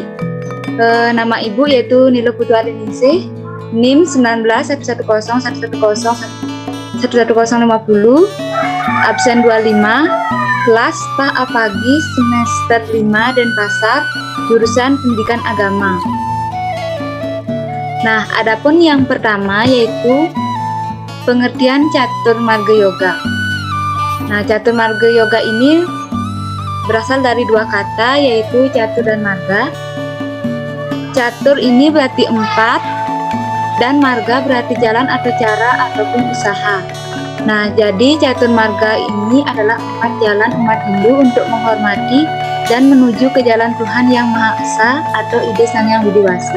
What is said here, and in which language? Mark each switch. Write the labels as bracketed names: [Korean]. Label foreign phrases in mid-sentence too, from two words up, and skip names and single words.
[Indonesian] Nama Ibu yaitu Nilo Putualiningsih, NIM 191101101150, absen 25, kelas PA Pagi semester 5 Denpasar, jurusan Pendidikan Agama. Nah, adapun yang pertama yaitu pengertian catur marga yoga. Nah, catur marga yoga ini berasal dari dua kata yaitu catur dan marga. Catur ini berarti 4 dan marga berarti jalan atau cara ataupun usaha. Nah, jadi catur marga ini adalah 4 jalan umat Hindu untuk menghormati dan menuju ke jalan Tuhan Yang Maha Esa atau ide Sang Yang Widi Wasi.